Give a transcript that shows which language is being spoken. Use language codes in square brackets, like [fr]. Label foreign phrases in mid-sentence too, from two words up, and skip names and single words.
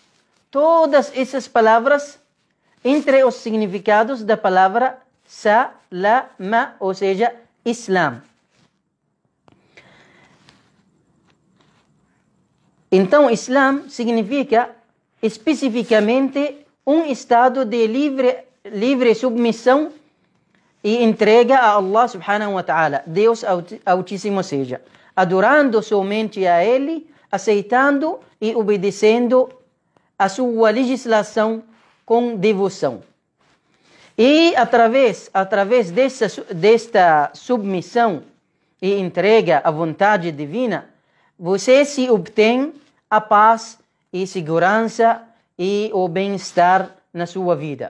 [pt] Todas essas palavras entre os significados da palavra salama, ou seja, Islam. Então, Islam significa especificamente um estado de livre submissão e entrega a Allah [ar] سبحانه و تعالى, [pt] Deus Altíssimo seja, adorando somente a Ele, aceitando e obedecendo a sua legislação com devoção. E através desta submissão e entrega à vontade divina, você se obtém a paz e segurança e o bem-estar na sua vida.